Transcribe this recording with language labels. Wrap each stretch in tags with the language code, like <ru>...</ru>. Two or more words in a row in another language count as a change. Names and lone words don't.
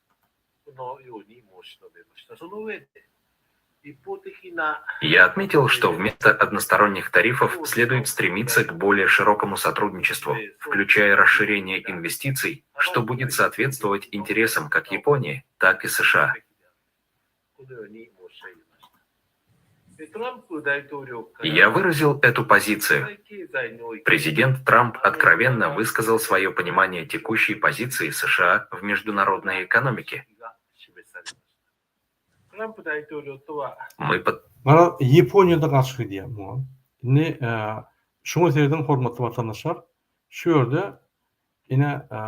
<ru>Я отметил, что вместо односторонних тарифов следует стремиться к более широкому сотрудничеству, включая расширение инвестиций, что будет соответствовать интересам как Японии, так и США. Я выразил эту позицию. Президент Трамп откровенно высказал свое понимание текущей позиции США в международной экономике.</ru> <tk>Mana Ýaponiýada gaçky diýär bu. Ine şoňa serden hormatly vatandaşlar, şu ýerde ine</tk>